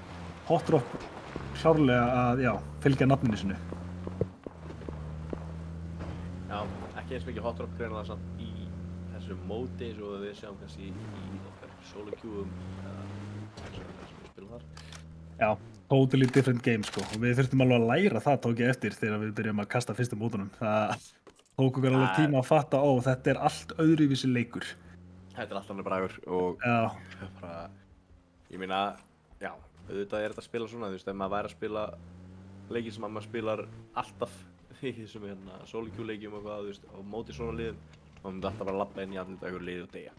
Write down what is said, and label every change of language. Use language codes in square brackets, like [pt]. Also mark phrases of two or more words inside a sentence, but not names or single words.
[is] Hot Drop klárlega að, já, fylgja nafninu sinu. Já, ekki eins mikið Hot Drop greinilega samt í þessu móti eins og við sjáum kannski í okkar [en] solo queue [is] sem við spilum þar. Já, [en] totally different game [is] sko, og við þurftum alveg að læra það tók ég eftir þegar við byrjum að kasta fyrstu mótunum. Það tók okkur alveg tíma að fatta, þetta er allt öðruvísi leikur. Þetta er allt annar bragur og bara, ég meina, já, auðvitað er þetta að spila svona, þú veist, ef maður væri að spila leiki sem maður spilar alltaf í þessum [en] solo queue [is] leikjum og hvað, þú veist, á móti svona liðum, þá myndi alltaf bara lappa inn í andlit einhverju liði og deyja.